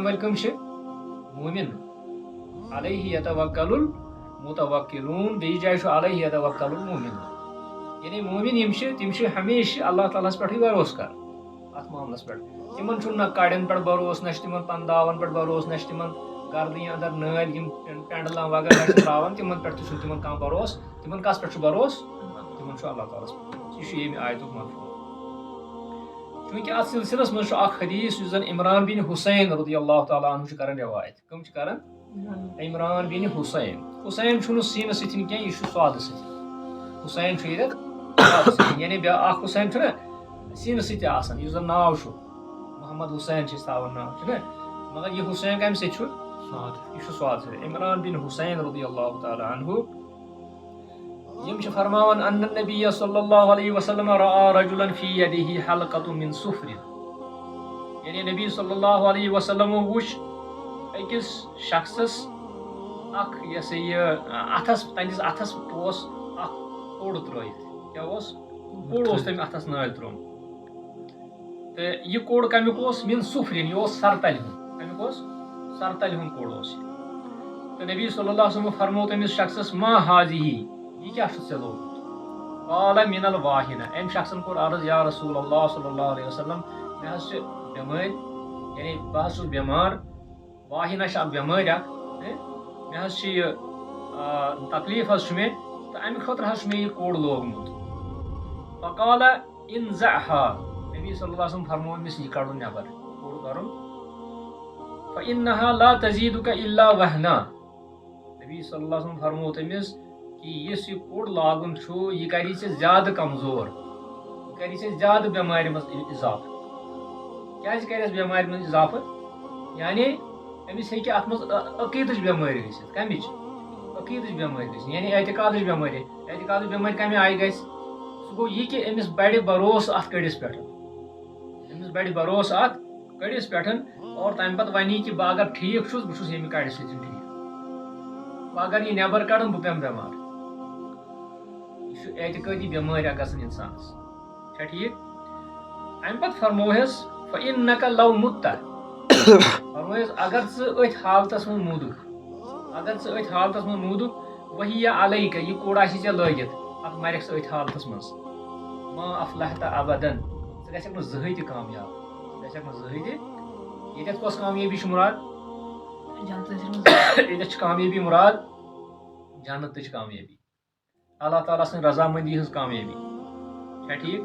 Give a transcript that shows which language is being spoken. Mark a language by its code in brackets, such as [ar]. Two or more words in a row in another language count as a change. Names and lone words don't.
[ks] وٲلۍ کٕم چھِ موٗمِن [ar] علیہ یتوکل المتوکلون [ks] بیٚیِس جایہِ چھُ [ar] علیہ یتوکل المؤمنون [ks] یعنی موٗمِن یِم چھِ تِم چھِ ہمیشہِ اللہ تعالیٰ ہس پٮ۪ٹھٕے بروسہٕ کران اتھ معاملس پٮ۪ٹھ تِمن چھُنہٕ نہ کڑٮ۪ن پٮ۪ٹھ بروسہٕ نہ چھُ تِمن پنٛداون پٮ۪ٹھ بروسہٕ نہ چھُ تِمن گردنہِ انٛدر نٲلۍ یِم پینڈلم وغیرہ چھِ تراوان تِمن پٮ۪ٹھ تہِ چھُنہٕ تِمن کانٛہہ بروسہٕ تِمن کس پٮ۪ٹھ چھُ بروسہٕ تِمن چھُ اللہ تعالیٰ ہس پٮ۪ٹھ یہِ چھُ ییٚمہِ آیتُک مفہوٗم چوٗنٛکہِ اتھ سلسلس منٛز چھُ اکھ حدیٖث یُس زن عمران بن حُسین [ar] رضی اللہ تعالیٰ عنہ [ks] چھُ کران رِوایت کٕم چھِ کران عمران بن حُسین چھُنہٕ سیٖنہٕ سۭتۍ کینٛہہ یہِ چھُ سودٕ سۭتۍ حُسین چھُ ییٚتٮ۪تھ سودٕ سۭتۍ یعنی اکھ حُسین چھُنہ سیٖنہٕ سۭتۍ تہِ آسان یُس زن ناو چھُ محمد حُسین چھِ أسۍ تھاوان ناو چھُنہ مگر یہِ حُسین کمہِ سۭتۍ چھُ یہِ چھُ سودٕ سۭتۍ عمران بن حُسین [ar] رضی اللہ تعالیٰ عنہ [ks] یم چھ فرماوان [ar] ان النبی صلی اللہ علیہ وسلم رأى رجلا في يده حلقة من صفر، [ks] یعنی نبی [ar] صلی اللہ علیہ وسلم [ks] وچھ أکس شخصس اخ یہ سا یہ اتھس تہندس اتھس اوس اخ کوڑ ترٲیِتھ، کیا اوس کوڑ اوس تٔمۍ اتھس نٲلۍ ترومُت، تہٕ یہِ کوڑ کمیُک اوس [ar] من صفرین، [ks] یہِ اوس سرتلہِ ہُنٛد، کمیُک اوس سرتلہِ ہُنٛد کوڑ اوس یہِ، تہٕ نبی [ar] صلی اللہ علیہ وسلم [ks] فرمو تٔمِس شخصس [ar] ما هذه، [ks] یہ کیا چھُ ژےٚ لوگمُت؟ [ar] قال من الواہنہ، [ks] أمۍ شخصن کوٚر عرض [ar] یا رسول اللہ صلی اللہ علیہ وسلم [ks] مےٚ حظ چھِ بٮ۪مٲرۍ، یعنی بہٕ حظ چھُس بٮ۪مار، واہنہ چھِ اکھ بٮ۪مٲرۍ اکھ، مےٚ حظ چھِ یہِ تکلیٖف حظ چھُ مےٚ، تہٕ اَمہِ خٲطرٕ حظ چھُ مےٚ یہِ کوڑ لوگمُت۔ [ar] فقال انزعها، [ks] نبی [ar] صلی اللہ علیہ وسلم [ks] فرمو أمِس یہِ کڑُن نٮ۪بر، کوڑ کرُن، [ar] فإنها لا تزيدك إلا وهنا، [ks] نبی [ar] صلی اللہ علیہ وسلم [ks] فرمو تٔمِس کہ یُس یہِ کوڑ لاگُن چھُ یہِ کری ژےٚ زیادٕ کمزور، یہِ کری ژےٚ زیادٕ بٮ۪مارِ منٛز اضافہٕ۔ کیازِ کرٮ۪س بٮ۪مارِ منٛز اضافہٕ؟ یعنی أمِس ہیٚکہِ اَتھ منٛز عقیٖدٕچ بٮ۪مٲرۍ گٔژھِتھ، کمِچ؟ عقیٖدٕچ بٮ۪مٲرۍ گٔژھِتھ، یعنی اعتقادٕچ بٮ۪مٲرۍ، اعتقادٕچ بٮ۪مٲرۍ کمہِ آیہِ گژھِ؟ سُہ گوٚو یہِ کہِ أمِس بڑِ بروسہٕ اَتھ کٔڑِس پٮ۪ٹھ، أمِس بڑِ بروسہٕ اَتھ کٔڑِس پٮ۪ٹھ، اور تَمہِ پتہٕ وَنہِ کہِ بہٕ اگر ٹھیٖک چھُس بہٕ چھُس ییٚمہِ کڑِ سۭتۍ ٹھیٖک، بہٕ اگر یہِ نٮ۪بر کڑن بہٕ پیٚمہٕ بٮ۪مار، یہِ چھُ اعتقٲدی بٮ۪مٲرۍ اکھ گژھان اِنسانس، چھا ٹھیٖک؟ اَمہِ پتہٕ فرموہس [ar] فإنك لو مت، [ks] فرموہس اگر ژٕ أتھۍ حالتس منٛز موٗدُکھ، اگر ژٕ أتھۍ حالتس منٛز موٗدُکھ، [ar] وہی علیکہ، [ks] یہِ کوڑ آسی ژےٚ لٲگِتھ، اتھ مرکھ ژٕ أتھۍ حالتس منٛز، [ar] ما افلحت ابدا، [ks] ژٕ گژھکھ نہٕ زٕہٕنۍ تہِ کامیاب، ژٕ گژھکھ نہٕ زٕہٕنۍ تہِ، ییٚتٮ۪تھ کۄس کامیٲبی چھِ مُراد؟ ییٚتٮ۪تھ چھِ کامیٲبی مُراد جنتٕچ کامیٲبی، اللہ تعالیٰ سٕنٛز رضامندی ہٕنٛز کامیٲبی، چھا ٹھیٖک؟